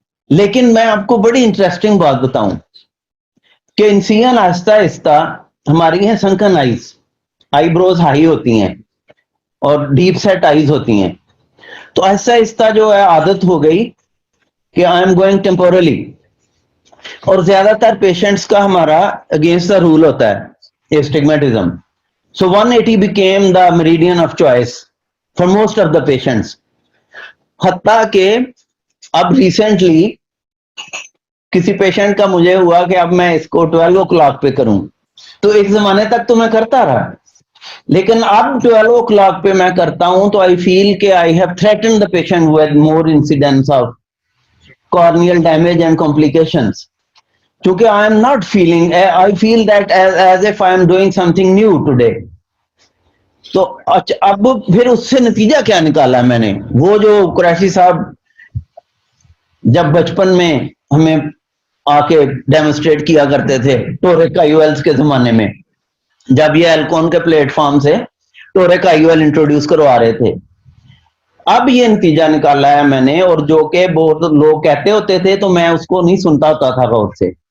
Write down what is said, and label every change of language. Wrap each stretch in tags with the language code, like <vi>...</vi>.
<ur>لیکن میں آپ کو بڑی انٹرسٹنگ بات بتاؤں کہ انسین آہستہ آہستہ ہماری ہیں سنکن آئیز, آئی بروز ہائی ہوتی ہیں اور ڈیپ سیٹ آئیز ہوتی ہیں, تو آہستہ آہستہ جو ہے عادت ہو گئی کہ</ur> <en>I am going temporally.</en> <ur>اور زیادہ تر پیشنٹس کا ہمارا</ur> <en>against the rule</en> <ur>ہوتا ہے اسٹگمیٹزم.</ur> <en>So 180 became the meridian of choice for most of the patients.</en> <ur>حتیٰ کہ اب ریسنٹلی کسی پیشنٹ کا مجھے ہوا کہ اب میں اس کو 12 o'clock پہ کروں, تو ایک زمانے تک تو میں کرتا رہا, لیکن اب 12 o'clock پہ میں کرتا ہوں تو</ur> <en>I feel</en> <ur>کہ</ur> <en>I have threatened the patient with more incidents of corneal damage and complications.</en> <ur>کیونکہ</ur> <en>I am not feeling, I feel that as if I am doing something new today.</en> <ur>تو اب پھر اس سے نتیجہ کیا نکالا میں نے, وہ جو قریشی صاحب جب بچپن میں ہمیں آ کے ڈیمونسٹریٹ کیا کرتے تھے ٹورک آئی او ایلز کے زمانے میں, جب یہ ایلکون کے پلیٹ فارم سے ٹورک آئی او ایل انٹروڈیوس کروا رہے تھے, اب یہ نتیجہ نکالا ہے میں نے, اور جو کہ بہت لوگ کہتے ہوتے تھے تو میں اس کو نہیں سنتا ہوتا تھا غور سے.</ur>